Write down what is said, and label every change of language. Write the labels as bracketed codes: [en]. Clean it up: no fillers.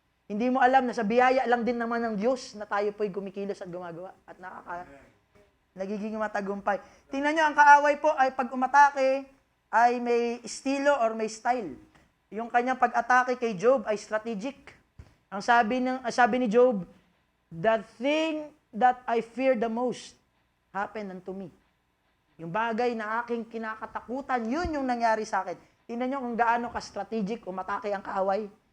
[tl] Hindi mo alam na sa biyaya lang din naman ng Diyos na tayo po'y gumikilos at gumagawa at nagiging matagumpay. Tingnan nyo, ang kaaway po ay pag umatake ay may estilo or may style. Yung kanyang pag-atake kay Job ay strategic. Ang sabi ni [en] Job, the thing that I fear the most happened unto me. [tl] Yung bagay na aking kinakatakutan, yun yung nangyari sa akin. Tingnan nyo kung gaano ka-strategic umatake ang kaaway.